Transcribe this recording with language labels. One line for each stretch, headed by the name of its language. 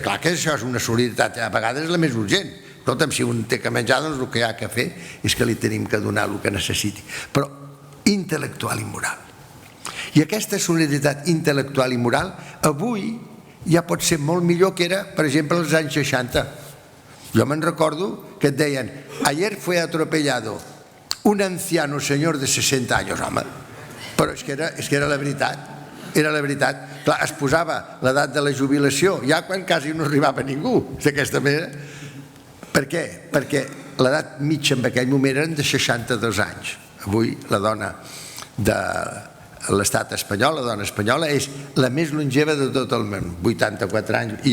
Catalan: Clar que això és una solidaritat, a vegades és la més urgent. Escolta'm, si un té que menjar, doncs el que hi ha que fer és que li tenim que donar el que necessiti. Però intel·lectual i moral. I aquesta solidaritat intel·lectual i moral avui ja pot ser molt millor que era, per exemple, als anys 60. Jo me'n recordo que et deien
Spanish: ayer fue atropellado un anciano señor de 60 años, home.
Catalan: Però és que era la veritat. Era la veritat. Clar, es posava l'edat de la jubilació ja quan quasi no arribava ningú, d'aquesta manera. Per què? Perquè l'edat mitja en aquell moment eren de 62 anys. Avui la dona de l'estat espanyol, la dona espanyola, és la més longeva de tot el món, 84 anys.